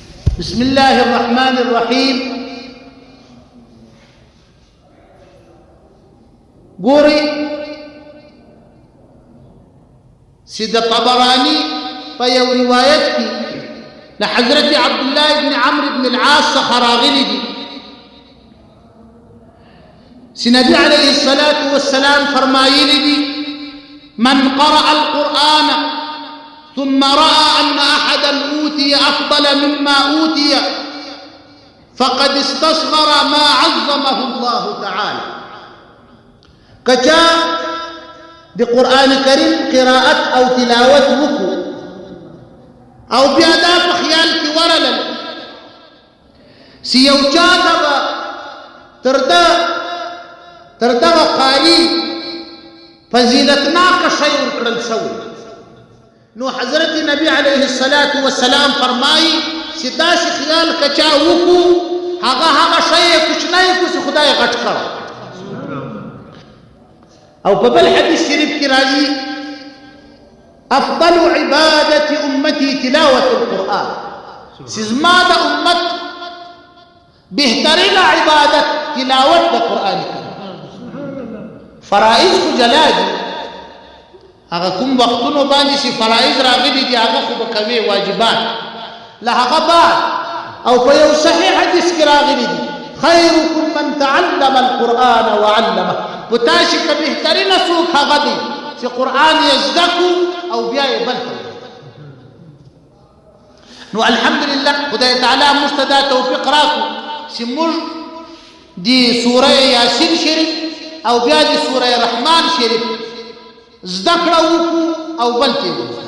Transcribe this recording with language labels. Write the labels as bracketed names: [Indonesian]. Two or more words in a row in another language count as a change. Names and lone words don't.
[Arabic] بسم الله الرحمن الرحيم. [Pashto] ګوري سید طبراني په یو روایت کې د حضرت عبد الله بن عمرو بن العاص څخه راغلي دي [Arabic] چې نبي عليه الصلاة والسلام [Pashto] فرمایلي دي [Arabic] من قرأ القرآن ثم رأى أن أحدا أوتي أفضل مما أوتي فقد استصغر ما عظمه الله تعالى. [Pashto] کچا د قرآن کریم قراءت او تلاوت وکړو او بیا دا په خیال کې ورلل چې یو چا تر دغه قاري فضیلتناک شی ورکړل شوی، نو حضرت نبی [Arabic] علیه الصلاة والسلام [Pashto] فرمایي چې داسې خیال کچا وکړو هغه شی کوچنی کو چې خدای غټ کړ. او په بل حدیث شریف کې راځي [Arabic] افضل عبادة امتي تلاوة القرآن، [Pashto] چې زما د امت بهترین عبادت تلاوت د قرآن کریم. فرائض خو جلا دي، هغه کوم وختونو باندې چې فرائض راغلي دي هغه خو به کوي واجبات له هغه بعد. او په یو صحیح حدیث کې راغلي دي [Arabic] خیرکم من تعلم القرآن وعلمه، [Pashto] پتاشي که بهترینه څوک هغه دی چې قرآن یې زده کړو او بیا یې بل ته. نو الحمدلله خدای تعالی موږ ته دا توفیق راکړو چې موږ د سوره یاسین شریف او بیا د سوره رحمان شریف زده کړه وکړو او بل ته وکړو.